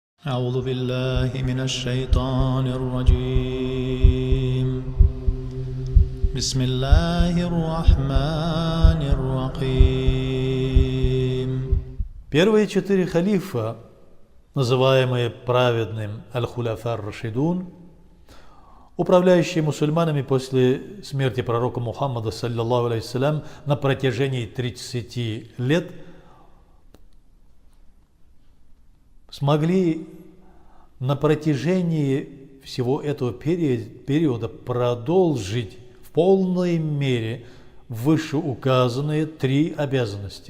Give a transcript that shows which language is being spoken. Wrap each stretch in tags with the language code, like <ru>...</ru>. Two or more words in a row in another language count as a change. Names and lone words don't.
<ar>أعوذ بالله من الشيطان الرجيم بسم الله الرحمن الرحيم.</ar> <ru>Первые четыре халифа, называемые праведным</ru> <ar>الخلفاء الراشدون,</ar> <ru>управляющие мусульманами после смерти пророка Мухаммада,</ru> <ar>صلى الله عليه السلام,</ar> <ru>на протяжении 30 лет, смогли на протяжении всего этого периода продолжить в полной мере вышеуказанные три обязанности.</ru>